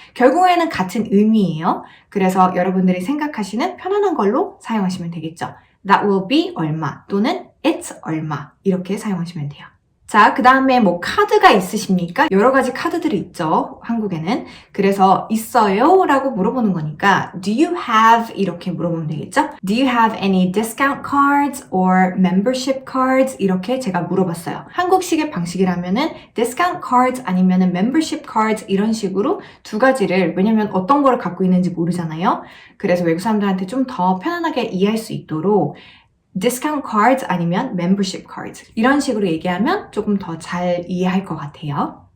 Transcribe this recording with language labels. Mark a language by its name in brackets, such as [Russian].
[Korean] 결국에는 같은 의미예요. 그래서 여러분들이 생각하시는 편안한 걸로 사용하시면 되겠죠. [English] That will be [Korean] 얼마 또는 [English] it's [Korean] 얼마 이렇게 사용하시면 돼요. 자, 그 다음에 뭐 카드가 있으십니까? 여러 가지 카드들이 있죠, 한국에는. 그래서 있어요? 라고 물어보는 거니까 [English] Do you have? [Korean] 이렇게 물어보면 되겠죠? [English] Do you have any discount cards or membership cards? [Korean] 이렇게 제가 물어봤어요. 한국식의 방식이라면은 discount cards 아니면은 membership cards 이런 식으로 두 가지를 왜냐면 어떤 거를 갖고 있는지 모르잖아요. 그래서 외국 사람들한테 좀 더 편안하게 이해할 수 있도록 discount cards 아니면 membership cards 이런 식으로 얘기하면 조금 더 잘 이해할 것 같아요.